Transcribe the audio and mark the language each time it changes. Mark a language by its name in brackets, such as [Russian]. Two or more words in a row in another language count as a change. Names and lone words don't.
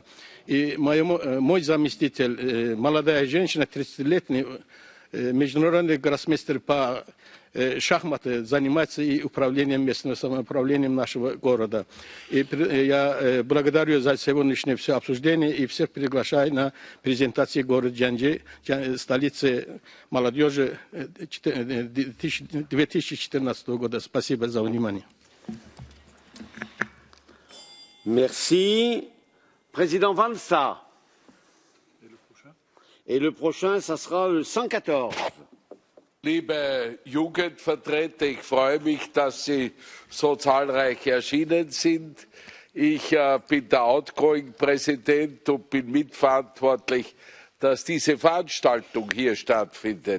[Russian] И мой заместитель, молодая женщина, 30-летний международный гроссмейстер по шахматы, занимается и управлением местным самоуправлением нашего города. И я благодарю за сегодняшнее все обсуждение и всех приглашаю на презентацию города Джанджи, столицы молодежи 2014 года. Спасибо за внимание. [French] Merci. Président Valsa. Et le prochain, ça sera le 114. [German] Liebe Jugendvertreter, ich freue mich, dass Sie so zahlreich erschienen sind. Ich bin der Outgoing-Präsident und bin mitverantwortlich, dass diese Veranstaltung hier stattfindet.